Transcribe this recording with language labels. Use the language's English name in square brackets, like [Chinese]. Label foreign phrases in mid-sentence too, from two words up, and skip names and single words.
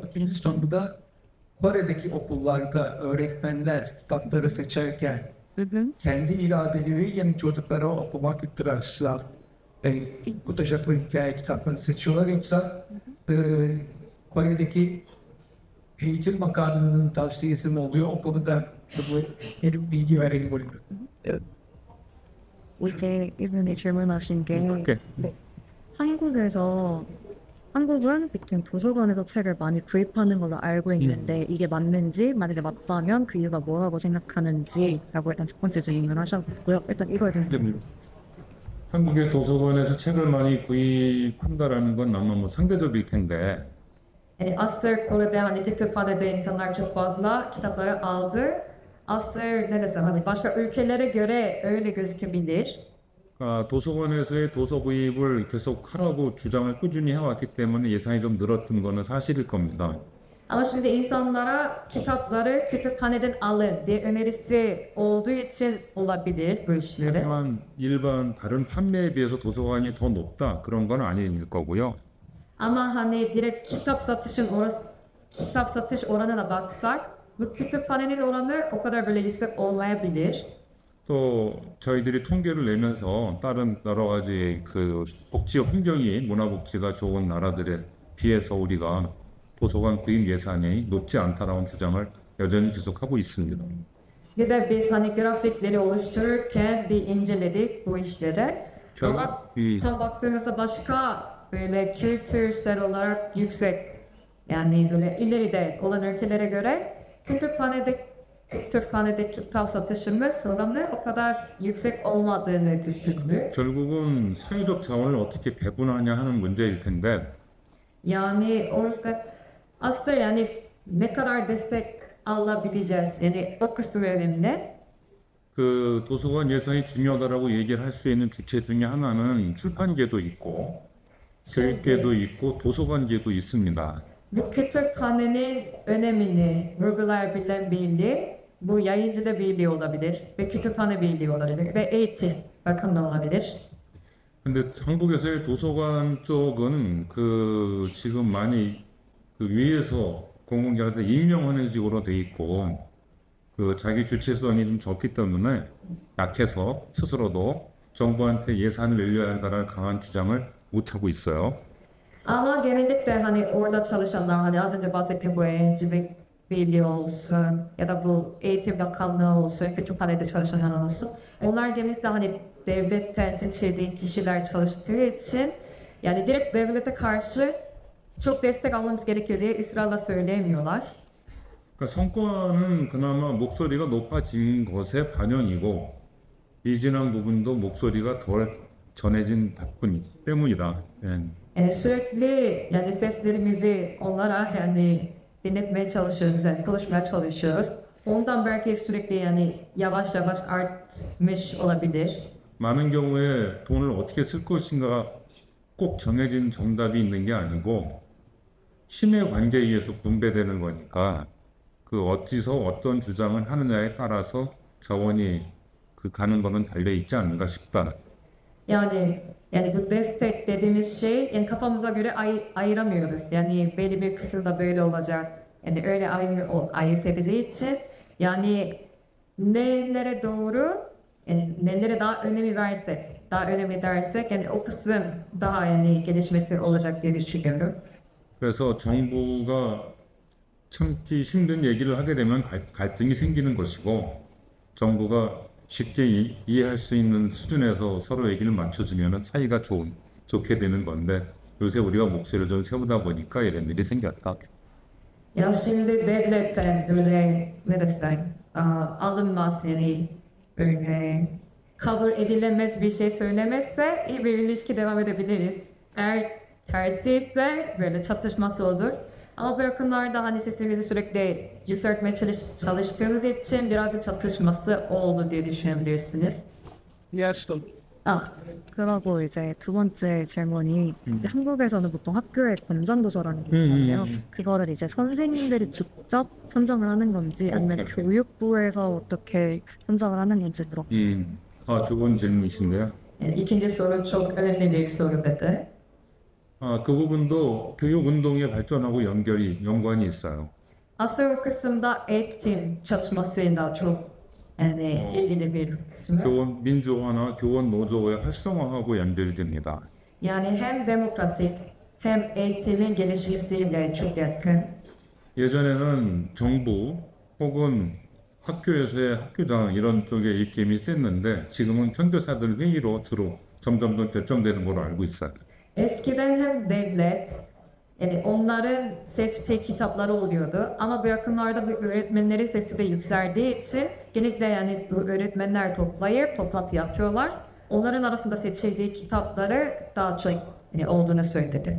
[Turkish] İkinci soru da Kore'deki okullarda öğretmenler kitapları seçerken kendi iradeleriyle çocuklara okumak ihtiyaclar tutacakları hikaye kitaplarını seçiyorlar yoksa Kore'deki Eğitim Bakanlığı'nın tavsiyesi mi oluyor? O konuda benim bilgi verelim oluyor. [Korean] 이제 이분이 질문하신 게 오케이. 한국은 보통 도서관에서 책을 많이 구입하는 걸로 알고 있는데 이게 맞는지 만약에 맞다면 그 이유가 뭐라고 생각하는지라고 일단 첫 번째 질문을 하셨고요. 일단 이거에 대해서 한국의 도서관에서 책을 많이 구입한다라는 건 아마 뭐 상대적일 텐데 [Turkish] Yani asıl Kore'de hani kütüphanede insanlar çok fazla kitapları aldı. Asıl ne desem hani başka ülkelere göre öyle gözükebilir. [Korean] 도서관에서의 도서 구입을 계속 하라고 주장을 꾸준히 해왔기 때문에 예산이 좀 늘었던 거는 사실일 겁니다. [Turkish] Ama şimdi insanlara kitapları kütüphaneden alın diye önerisi olduğu için olabilir bu işleri. [Korean] 하지만 일반 다른 판매에 비해서 도서관이 더 높다 그런 건 아닐 거고요. [Turkish] Ama hani direkt kitap satış oranına baksak bu kütüphanenin oranı o kadar böyle yüksek olmayabilir. [Korean] 또 저희들이 통계를 내면서 다른 여러 가지 그 복지 환경이 문화복지가 좋은 나라들에 비해서 우리가 도서관 구입 예산이 높지 않다라는 주장을 여전히 계속하고 있습니다. [Turkish] Bir de biz hani grafikleri oluştururken bir inceledik bu işleri. Ama tam baktığımızda başka böyle kültürsel olarak yüksek yani böyle ileride olan ülkelere göre kütüphanede kitap satışımız oranı o kadar yüksek olmadığını düşündük. [Korean] 결국은 사회적 자원을 어떻게 배분하냐 하는 문제일 텐데 [Turkish] Yani o yüzden aslında yani ne kadar destek alabileceğiz yani o kısım önemli. [Korean] 그 도서관 예산이 중요하다라고 얘기를 할 수 있는 주체 중에 하나는 출판계도 있고 교육계도 있고 도서관계도 있습니다. [Turkish] Bu kütüphanenin önemini vurgulayabilen birliği bu yayıncılık birliği olabilir ve kütüphane birliği olabilir ve eğitim bakanlığı olabilir. [Korean] 근데 한국에서의 도서관 쪽은 그 지금 많이 그 위에서 공공기관에서 임명하는 식으로 돼 있고 그 자기 주체성이 좀 적기 때문에 약해서 스스로도 정부한테 예산을 늘려야 한다는 강한 주장을 못 하고 있어요. [Turkish] Ama genellikle hani orada çalışanlar hani az önce bahsettiğim bu öğrencilik birliği olsun ya da bu eğitim bakanlığı olsun, kütüphanede çalışanlar olsun. Onlar genellikle hani devletten seçildiği kişiler çalıştığı için yani direkt devlete karşı çok destek almamız gerekiyor diye ısrarla söyleyemiyorlar. [Korean] 그러니까 성과는 그나마 목소리가 높아진 것의 반영이고 미진한 부분도 목소리가 덜 전해진 덕분 때문이다. 예. [Turkish] Yani sürekli yani seslerimizi onlara yani dinletmeye çalışıyoruz, yani konuşmaya çalışıyoruz. Ondan belki sürekli yani yavaş yavaş artmış olabilir. [Korean] 많은 경우에 돈을 어떻게 쓸 것인가 꼭 정해진 정답이 있는 게 아니고 힘의 관계에 의해서 분배되는 거니까 그 어디서 어떤 주장을 하느냐에 따라서 자원이 그 가는 거는 달려 있지 않는가 싶다. [Turkish] Yani bu destek dediğimiz şey yani kafamıza göre ayıramıyoruz. Yani belli bir kısımda böyle olacak. Yani öyle ayırt edeceği için yani nelere doğru yani nelere daha önemi versek, daha önemli dersek yani o kısım daha yani gelişmesi olacak diye düşünüyorum. [Korean] 그래서 정부가 참기 힘든 얘기를 하게 되면 갈등이 생기는 것이고 정부가 쉽게 이해할 수 있는 수준에서 서로 얘기를 맞춰주면 사이가 좋게 되는 건데 요새 우리가 목소리를 좀 세우다 보니까 이런 일이 생겼다. [Turkish] Ya şimdi devletten böyle ne desem alınmaz yani böyle kabul edilemez bir şey söylemezse iyi bir ilişki devam edebiliriz. Eğer tersi ise böyle çatışması olur. Ama bu yakınlarda hani sesimizi sürekli yükseltmeye çalıştığımız için birazcık çatışması oldu diye düşünebilirsiniz. [Korean] Yes, 아, 그러고 이제 두 번째 질문이 이제 한국에서는 보통 학교에 권장도서라는 게 있잖아요. 그거를 이제 선생님들이 직접 선정을 하는 건지 아니면 오케이. 교육부에서 어떻게 선정을 하는 건지 물어보고 좋은 질문이신데요. [Turkish] Yani ikinci soru çok önemli bir soru dedi. [Korean] 그 부분도 교육 운동의 발전하고 연관이 있어요. [Turkish] Aslında o kısımda eğitim çalışmasıyla çok yani ilgili bir kısmı. [Korean] 교원 민주화나 교원 노조의 활성화하고 연결이 됩니다. [Turkish] Yani hem demokratik hem eğitimin gelişmesiyle çok yakın. [Korean] 예전에는 정부 혹은 학교에서의 학교장 이런 쪽에 입김이 셌는데 지금은 선교사들 회의로 주로 점점 더 결정되는 걸로 알고 있어요. [Turkish] Eskiden hem devlet yani onların seçtiği kitapları oluyordu ama bu yakınlarda bu öğretmenlerin sesi de yükseldiği için genellikle yani bu öğretmenler toplayıp toplantı yapıyorlar. Onların arasında seçildiği kitapları daha çok yani olduğunu söyledi.